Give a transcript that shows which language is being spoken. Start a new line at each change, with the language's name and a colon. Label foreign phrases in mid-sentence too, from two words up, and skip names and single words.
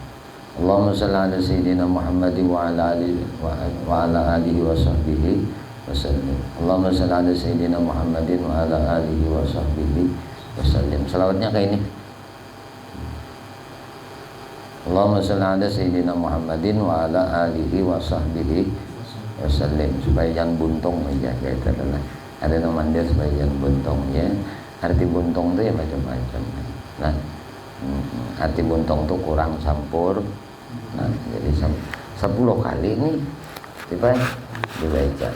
Arabic: اللهم صل على سيدنا محمد وعلى آله وصحبه وسلم. اللهم صل على سيدنا محمد وعلى آله وصحبه وسلم.
Banjar: Selawatnya kayak ini.
Arabic: اللهم صل على سيدنا محمد وعلى آله وصحبه وسلم.
Banjar: Supaya jangan buntung aja kayak itu adalah. Ada nama dia supaya jangan buntung ya. Arti buntung itu ya macam-macam. Nah, arti buntung itu kurang sampur. Nah, jadi 10 kali nih tiba dibaca.